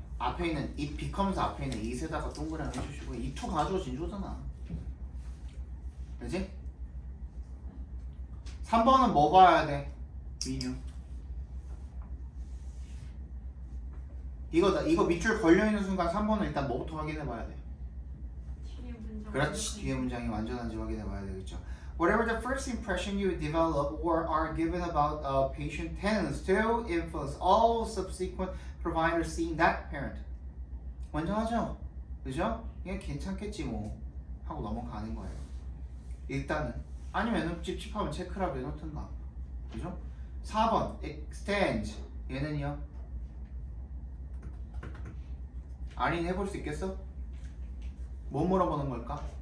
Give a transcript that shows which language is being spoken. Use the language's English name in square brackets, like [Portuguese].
[Korean] 앞에 있는 이 becomes 앞에 있는 it에다가 동그라미 해주시고 이 to 가져오 진조잖아. 그지? 3번은 뭐 봐야 돼? 민유. 이거 밑줄 걸려있는 순간 3번은 일단 뭐부터 확인해봐야 돼? 뒤에 문장. 그렇지. 뒤에 문장이 완전한지 확인해봐야 되겠죠. [English] Whatever the first impression you develop or are given about a patient tends to influence all subsequent providers seeing that parent. [Korean] 완전하죠? 그죠? 이게 괜찮겠지 뭐 하고 넘어가는 거예요. 일단은 아니면은 찝찝하면 체크라고 해놓든가. 그죠? 4번 extend 얘는요? 아린 해볼 수 있겠어? 뭐 물어보는 걸까?